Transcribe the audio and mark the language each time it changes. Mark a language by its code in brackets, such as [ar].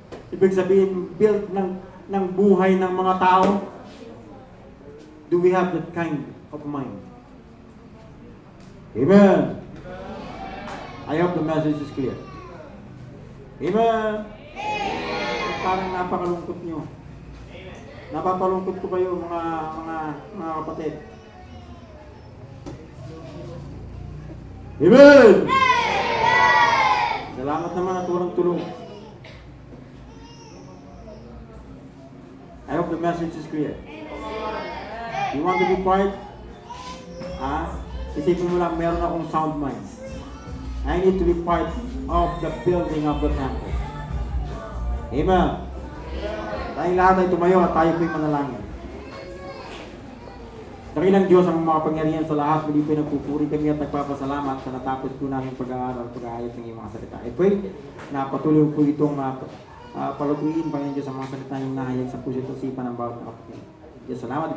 [tl] Ibig sabihin, build ng buhay ng mga tao. [en] Do we have that kind of mind? Amen. I hope the message is clear. [tl] Amen. Parang napakalungkot nyo. Napapalungkot ko kayo mga kapatid. [en] Amen. [tl] Salamat naman at walang tulong. [en] I hope the message is clear. You want to be part? [tl] Isipin mo lang, meron akong [en] sound mind. I need to be part of the building of the temple. Amen. [tl] Tayo lahat ay tumayo at tayo po'y manalangin. Dakilang Diyos ang makapangyarihan sa lahat, muli po'y nagpupuri kami at nagpapasalamat sa natapos po namin pag-aaral, pag-aayos ng iyong mga salita. [en] I pray [tl] na patuloy po itong palutuin, Panginoon Diyos, ang mga salita yung nahayag sa puso at isipan ng bawat kapatid. Diyos, salamat.